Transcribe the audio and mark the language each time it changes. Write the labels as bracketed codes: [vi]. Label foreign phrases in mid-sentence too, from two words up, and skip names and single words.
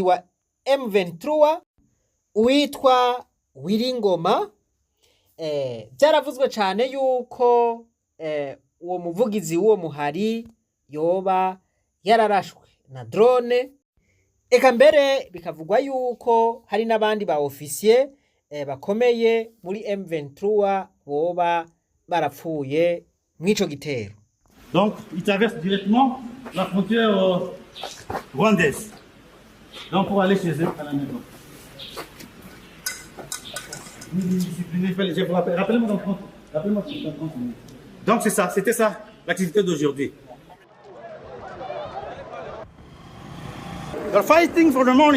[rn] wa M23 witwa Wiringoma byaravuzwe cyane yuko uwo muvugizi w'uwo muhari yoba yararashwe na drone eka mbere bikavugwa yuko hari n'abandi ba officier bakomeye muri M23 boba barapfuye mw'ico gitero. [fr] Donc il traverse directement la frontière rwandaise. Donc pour aller chez eux à la maison. Rappelez-moi dans 30 minutes. Donc c'est ça, c'était ça l'activité d'aujourd'hui. [en] You're fighting for the money.